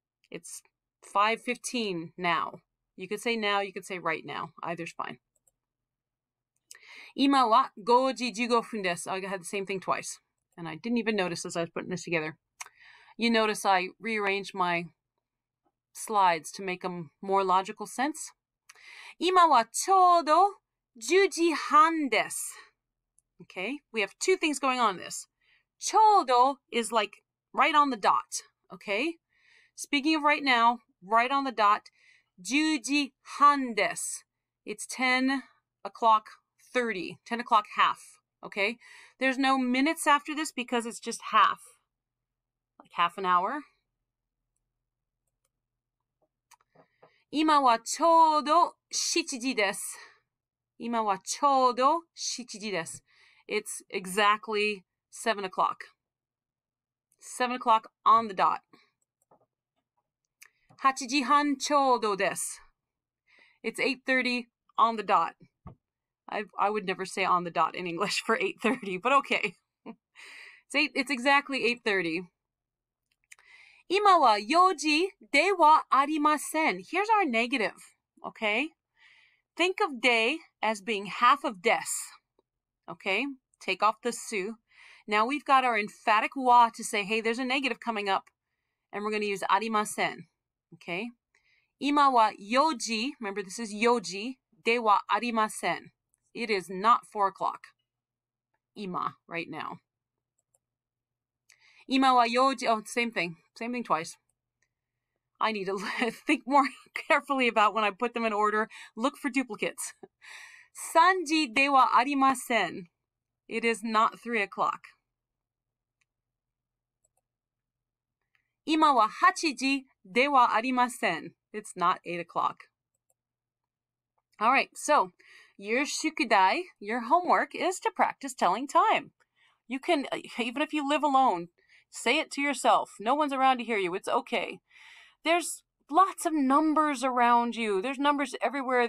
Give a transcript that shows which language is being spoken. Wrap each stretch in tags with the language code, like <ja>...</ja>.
<en>It's 5:15 now. You could say now, you could say right now. Either's fine.</en> <ja>今は5時15分です.</ja> <en>I had the same thing twice. And I didn't even notice as I was putting this together. You notice I rearranged my slides to make them more logical sense.</en> <ja>今はちょうど10時半です.</ja> <en>Okay, we have two things going on in this. ちょうど is like right on the dot. Okay, speaking of right now, right on the dot.</en> <ja>10時半です.</ja> <en>It's 10 o'clock 30, 10 o'clock half, okay? There's no minutes after this because it's just half, like half an hour.</en> <ja>今はちょうど7時です.今はちょうど7時です.</ja> <en>It's exactly 7 o'clock. 7 o'clock on the dot.</en> <ja>8時半ちょうどです.</ja> <en>It's 8:30 on the dot. I would never say on the dot in English for 8:30, but okay. It's exactly 8:30.</en> <ja>今は4時ではありません.</ja> <en>Here's our negative, okay? Think of day as being half of des, okay? Take off the su. Now we've got our emphatic wa to say, hey, there's a negative coming up, and we're going to use ありません, okay?</en> <ja>今は4時,</ja> <en>remember this is</en> <ja>4時ではありません.</ja> <en>It is not 4 o'clock. 今, right now.</en> <ja>今は4時,</ja> <en>oh, same thing twice. I need to think more carefully about when I put them in order. Look for duplicates.</en> <ja>3時ではありません.</ja> <en>It is not 3 o'clock.</en> <ja>今は8時ではありません.</ja> <en>It's not 8 o'clock. All right, so your shukudai, your homework, is to practice telling time. You can, even if you live alone, say it to yourself. No one's around to hear you. It's okay. There's lots of numbers around you. There's numbers everywhere.</en>